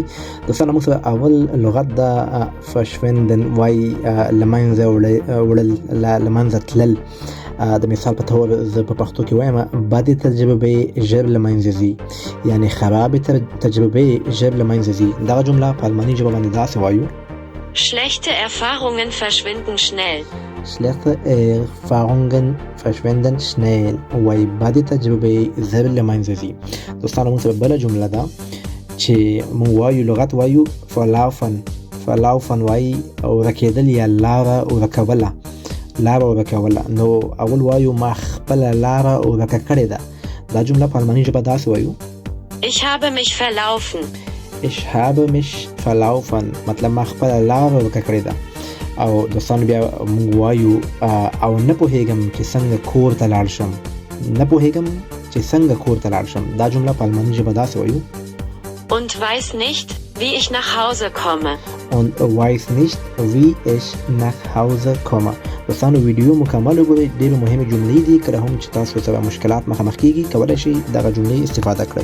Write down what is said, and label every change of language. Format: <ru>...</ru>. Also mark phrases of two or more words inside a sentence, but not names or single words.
<ps>دوستانو موږ سره اول لغت د verschwinden وایي له منځه وړل، له منځه تلل. د مثال په تور زه په پښتو کې وایم بدې تجربې ژر له منځه ځي، یعنې خرابې تجربې ژر له منځه ځي. دغه جمله په الماني ژبه باندې داسې وایو:</ps> <de>Schlechte Erfahrungen verschwinden schnell. Schlechte Erfahrungen verschwinden schnell.</de> <ps>وای بدې تجربې زر له منځه ځي. دوستانو موږ سره بله جمله ده چې موږ وایو لغت وایو verlaufen وایي ورکېدل یا لاره ورکوله. نو اول وایو ما خپله لاره ورکه کړې ده. دا جمله په الماني ژبه داسې وایو:</ps> <de>Ich habe mich verlaufen. Ich habe mich verlaufen</de> <ps>مطلب ما خپله لاره ورکه کړې ده. او دوستانو بیا موږ وایو او نه پوهېږم چې څنګه کور ته لاړ شم. دا جمله په الماني ژبه داسې وایو:</ps> <de>Und weiß nicht, wie ich nach Hause komme.</de> <ps>دوستانو ویډیو مکمل وګورئ، ډېرې مهمې جملې دي. کله هم چې تاسو سره مشکلات مخامخ کیږي کولای شئ دغه جملې استفاده کړئ.</ps>